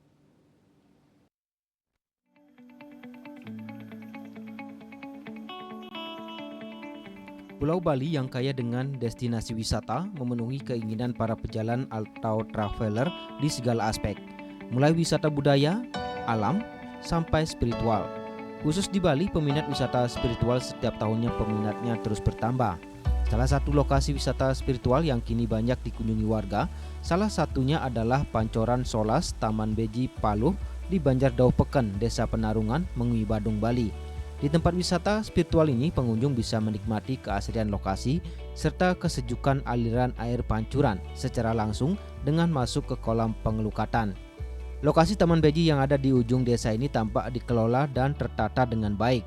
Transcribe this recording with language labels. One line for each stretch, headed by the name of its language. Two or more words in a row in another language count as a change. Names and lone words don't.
Indonesian: Pulau Bali yang kaya dengan destinasi wisata memenuhi keinginan para pejalan atau traveler di segala aspek, mulai wisata budaya, alam, sampai spiritual. Khusus di Bali, peminat wisata spiritual setiap tahunnya peminatnya terus bertambah. Salah satu lokasi wisata spiritual yang kini banyak dikunjungi warga, salah satunya adalah Pancoran Solas Taman Beji Paluh di Banjardaupheken, Desa Penarungan, Mengui Badung, Bali. Di tempat wisata spiritual ini, pengunjung bisa menikmati keasrian lokasi serta kesejukan aliran air pancuran secara langsung dengan masuk ke kolam pengelukatan. Lokasi Taman Beji yang ada di ujung desa ini tampak dikelola dan tertata dengan baik.